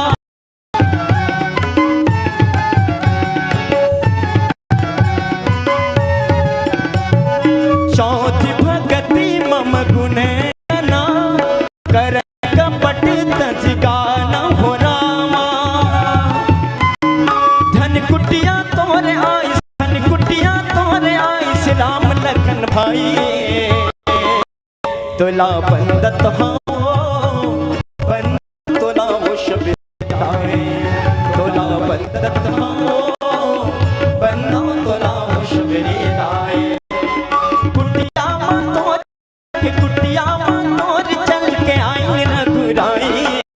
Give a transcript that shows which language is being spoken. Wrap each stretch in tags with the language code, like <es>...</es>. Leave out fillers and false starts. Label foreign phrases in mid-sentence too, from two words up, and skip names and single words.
<awa>चौथी भक्ति मम गुण ना, कर कपट तज गान हो रामा।</awa> <hne>धन कुटिया तोरे आइस, धन कुटिया तोरे आइस राम लखन भाई। तोला बंदत हाओ बंदत तोला वो शबरी दाई। तोला बंदत हाओ बंदत तोला वो शबरी दाई। कुटिया मां तोर, कुटिया मां तोर चल के आई रघुराई।</hne>